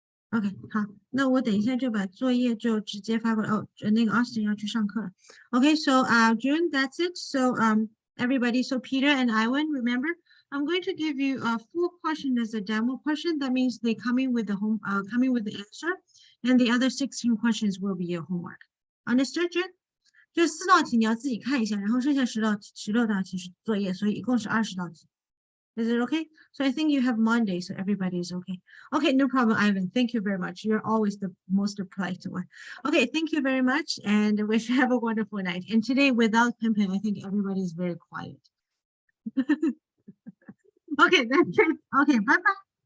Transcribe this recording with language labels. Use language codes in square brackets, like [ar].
[zh] OK， 好，那我等一下就把作业就直接发过来。哦，那个 Austin 要去上课了。 [en] OK, so June, that's it. So everybody, so Peter and Iwan, remember, I'm going to give you a full question as a demo question. That means they coming with the answer, and the other 16 questions will be your homework. Understood, June? [zh] 就4道题你要自己看一下，然后剩下16道题是作业，所以一共是20道题。 [en] Is it okay? So I think you have Monday, so everybody is okay. Okay, no problem, Ivan. Thank you very much. You're always the most polite one. Okay, thank you very much, and I wish you have a wonderful night. And today, without Pimpin, I think everybody is very quiet. Okay, that's it. Okay, bye-bye.